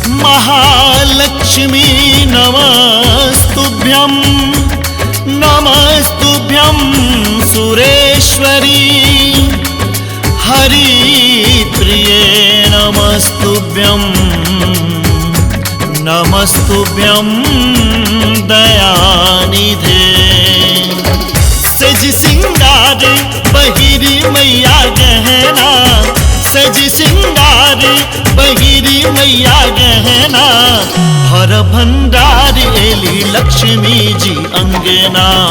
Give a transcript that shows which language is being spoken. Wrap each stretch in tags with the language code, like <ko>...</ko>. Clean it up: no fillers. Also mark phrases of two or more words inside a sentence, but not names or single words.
<sa>महालक्ष्मी नमस्तुभ्यं नमस्तुभ्यं सुरेश्वरी हरिप्रिये नमस्तुभ्यं नमस्तुभ्यं दयानिधे।</sa> <bho>सज सिंगार बहिरी मैया गहना, सज सिंगार बहिरी मैया गहना, हर भंडार एली लक्ष्मी जी अंगना।</bho>